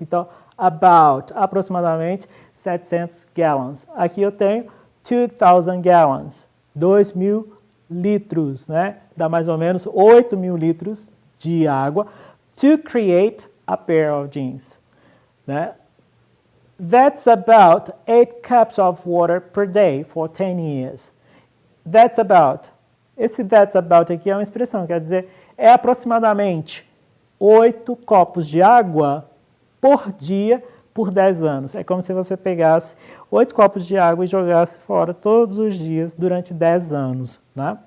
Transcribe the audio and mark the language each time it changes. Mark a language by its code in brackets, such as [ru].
[pt] Então, about, aproximadamente 700 gallons. Aqui eu tenho 2,000 gallons, 2.000 litros, né? Dá mais ou menos 8.000 litros de água [en] to create a pair of jeans, [pt] né? [en] That's about 8 cups of water per day for 10 years. That's about. [pt] Esse that's about aqui é uma expressão, quer dizer, é aproximadamente 8 copos de água por dia por 10 anos. É como se você pegasse 8 copos de água e jogasse fora todos os dias durante 10 anos, né?